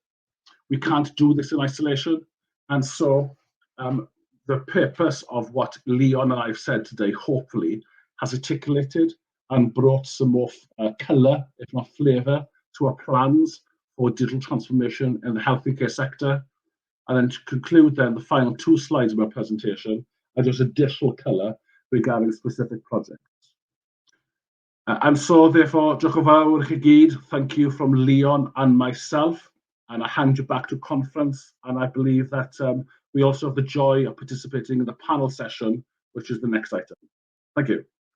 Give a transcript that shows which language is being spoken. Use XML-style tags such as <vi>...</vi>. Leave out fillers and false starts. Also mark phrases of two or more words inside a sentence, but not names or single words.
<en>We can't do this in isolation. And so the purpose of what Leon and I have said today, hopefully, has articulated and brought some more colour, if not flavour, to our plans for digital transformation in the healthcare sector. And then to conclude then, the final 2 slides of my presentation are just additional colour regarding specific projects. And so therefore,</en> <cy>diolch yn fawr i chi gyd.</cy> <en>Thank you from Leon and myself. And I hand you back to conference. And I believe that we also have the joy of participating in the panel session, which is the next item. Thank you.</en>